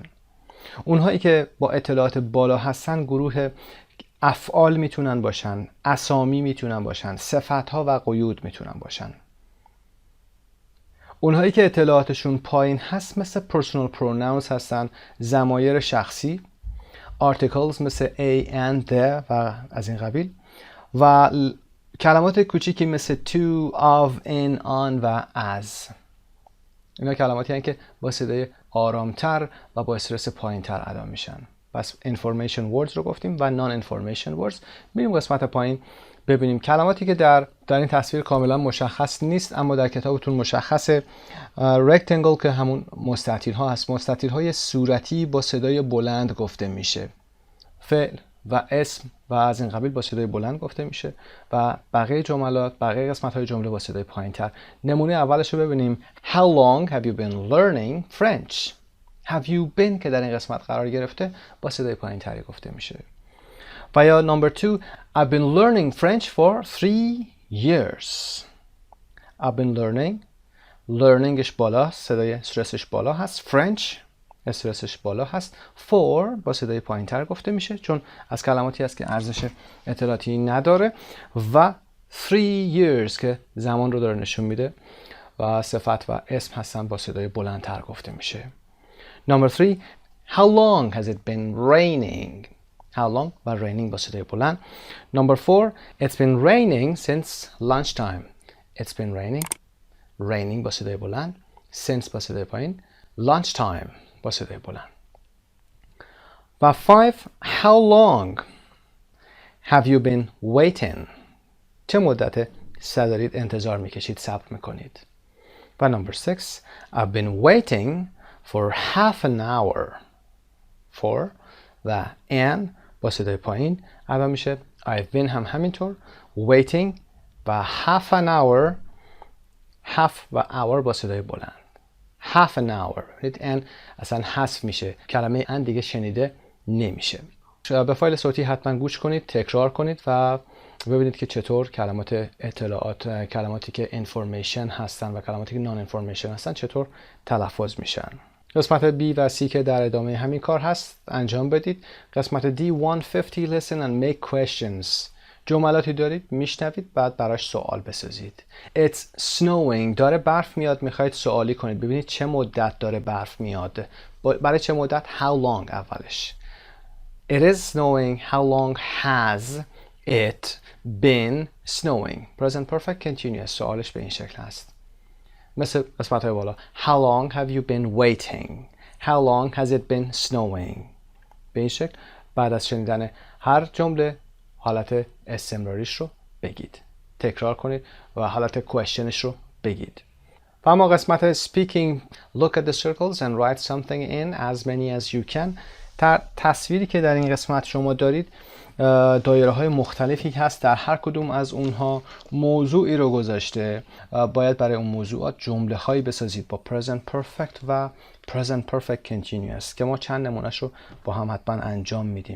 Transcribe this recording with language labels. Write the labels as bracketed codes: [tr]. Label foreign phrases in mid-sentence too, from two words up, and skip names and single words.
[fa] اونهایی که با اطلاعات بالا هستن گروه افعال میتونن باشن، اسامی میتونن باشن، صفتها و قیود میتونن باشن. اونهایی که اطلاعاتشون پایین هست مثل [en] personal pronouns [fa] هستن، ضمایر شخصی، articles مثل [en] a and the [fa] و از این قبیل و کلمات کوچیکی مثل [en] to, of, in, on [fa] و as. اینا کلماتی هستن که با صدای آرامتر و با استرس پایینتر ادا میشن. پس [en] information words [fa] رو گفتیم و [en] non information words. [fa] میریم قسمت پایین ببینیم کلماتی که در این تصویر کاملا مشخص نیست اما در کتابتون مشخصه. rectangle که همون مستطیل ها هست، مستطیل های صورتی با صدای بلند گفته میشه. فعل و اسم و از این قبیل با صدای بلند گفته میشه و بقیه جملات، بقیه قسمت‌های جمله با صدای پایین‌تر. نمونه اولش رو ببینیم. [en] How long have you been learning French? Have you been [fa] که در این قسمت قرار گرفته با صدای پایین‌تری گفته میشه. و یا [en] number 2 I've been learning French for 3 years. I've been learningش [fa] بالا، صدای استرسش بالا هست. French استرسش بالا هست. for با صدای پایین‌تر گفته میشه چون از کلماتی هست که ارزش اطلاعاتی نداره و 3 years که زمان رو داره نشون میده و صفت و اسم هستن با صدای بلندتر گفته میشه. [en] Number 3 How long has it been raining? How long [fa] و raining با صدای بلند. [en] Number 4 It's been raining since lunchtime. It's been raining [fa] با صدای بلند. Since با صدای پایین. Lunchtime با صدای بلند. [en] و 5 How long have you been waiting? [fa] چه مدت دارید انتظار میکشید، صبر میکنید. [en] و number 6 I've been waiting for half an hour. [fa] For و an با صدای پایین اول میشه [en] I've been [fa] هم همینطور. [en] Waiting و half an hour. half و hour [fa] با صدای بلند. [en] half an hour. [fa] ان اصلا حذف میشه. کلمه ان دیگه شنیده نمیشه. به فایل صوتی حتما گوش کنید، تکرار کنید و ببینید که چطور کلمات اطلاعات، کلماتی که information هستن و کلماتی که [en] non information [fa] هستن چطور تلفظ میشن. قسمت B و C که در ادامه همین کار هست انجام بدید. قسمت D 150 [en] listen and make questions. [fa] جملاتی دارید میشنوید بعد براش سوال بسازید. [en] It's snowing. [fa] داره برف میاد، میخواید سوالی کنید. ببینید چه مدت داره برف میاد. برای چه مدت؟ [en] How long اولش. It is snowing. How long has it been snowing? Present perfect continuous. [fa] سوالش به این شکل هست. مثل قسمت های بالا. [en] How long have you been waiting? How long has it been snowing? [fa] به این شکل بعد از شنیدن هر جمله حالت استمراریش رو بگید. تکرار کنید و حالت کوئسچنش رو بگید. و اما [en] قسمت speaking look at the circles and write something in as many as you can. [fa] تصویری که در این قسمت شما دارید دایره های مختلفی هست، در هر کدوم از اونها موضوعی رو گذاشته. باید برای اون موضوعات جمله هایی بسازید با [en] present perfect [fa] و [en] present perfect continuous [fa] که ما چند نمونهش رو با هم حتما انجام میدیم.